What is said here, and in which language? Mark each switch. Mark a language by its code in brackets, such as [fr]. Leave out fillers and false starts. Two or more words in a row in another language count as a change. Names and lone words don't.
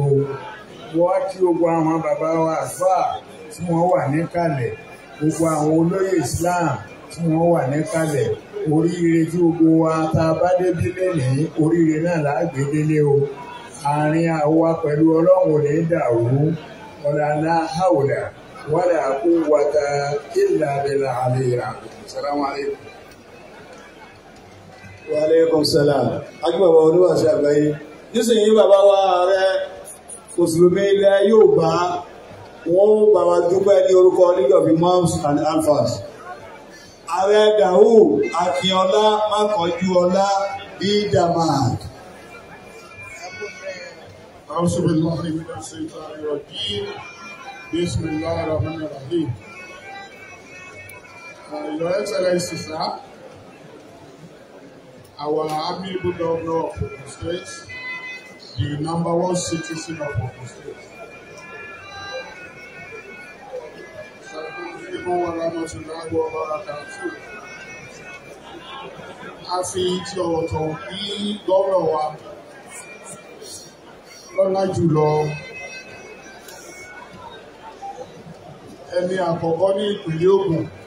[yo] Wọ́n kí gbogbo àwọn bàbá wa àfáà tí wọ́n wà níkàlẹ̀, gbogbo àwọn olóyè Islam tí wọ́n wà níkàlẹ̀. Oríire tí gbogbo wa tá a bá débí lẹ́nìí, oríire náà là á gbé délé o. Àárín àwa pẹ̀lú Ọlọ́run ò ní dàrú. [ar] ولا حول ولا قوة إلا بالله العلي. السلام عليكم. وعليكم السلام. [yo] Agbẹ̀bọ̀ oníwàṣẹ àgbáyé. Nísìnyí bàbá wa ààrẹ Mùsùlùmí ilẹ̀ Yorùbá, wọ́n bá wa dúpẹ́ ní orúkọ League of Imams and Alfas. Ààrẹ Daud Akínọlá Mákànjúọlá Idamad. [ar] أعوذ بالله من الشيطان الرجيم بسم الله الرحمن الرحيم. [en] Your Excellency, sir, our amiable governor of Ogun State, the #1 citizen of Ogun State. [yo] A fi ti ọ̀wọ̀tọ̀ bí gómìnà wa lọ́lá jùlọ ẹni àkọ́kọ́ ní ìpínlẹ̀ Ògùn.